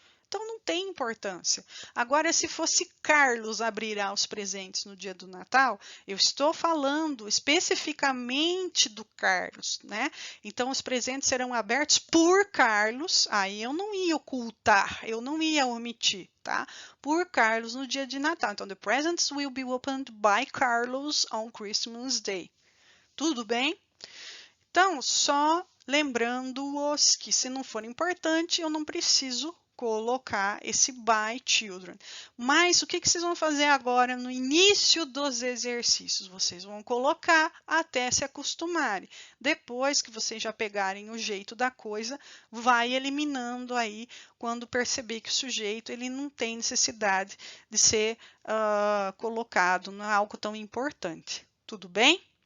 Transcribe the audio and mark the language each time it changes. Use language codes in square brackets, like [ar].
[pt] Então não tem importância. Agora, se fosse Carlos abrirá os presentes no dia do Natal, eu estou falando especificamente do Carlos, né? Então, os presentes serão abertos por Carlos, aí eu não ia ocultar, eu não ia omitir, tá? Por Carlos no dia de Natal. Então, [en] the presents will be opened by Carlos on Christmas Day. [pt] Tudo bem? Então, só lembrando-os que se não for importante, eu não preciso colocar esse [en] by children. [pt] Mas o que que vocês vão fazer agora no início dos exercícios? Vocês vão colocar até se acostumarem. Depois que vocês já pegarem o jeito da coisa, vai eliminando aí quando perceber que o sujeito ele não tem necessidade de ser colocado, não é algo tão importante. Tudo bem?